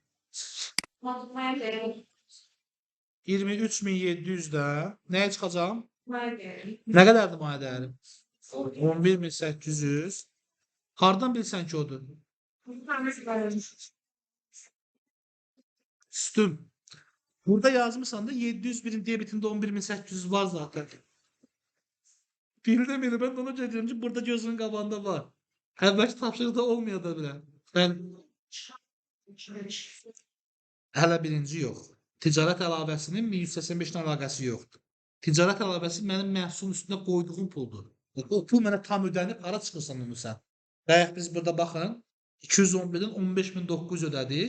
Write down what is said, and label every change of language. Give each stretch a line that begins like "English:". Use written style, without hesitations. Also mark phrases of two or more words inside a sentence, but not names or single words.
Azerbaijani: 23.700-də nəyə çıxacam? Nə qədərdir maya dəyərim? 11.800. Hardan bilsən ki odur? Üstün. Burada yazmışsan da 701'in debitinde 11.800 var zaten.
Turkish: Bildim beni, ben de ona göre diyorum ki burada
Azerbaijani: gözünün qabağında var. Əvvəlki tapşırıqda olmaya da bilər. Mən hələ birinci yox. Ticarət əlavəsinin 1185-lə əlaqəsi yoxdur. Ticarət əlavəsi mənim məhsulun üstünə qoyduğum puldur. O pul mənə tam ödənib, hara çıxırsan onu sən? Bayaq biz burada baxın, 211-dən 15.900 ödədik.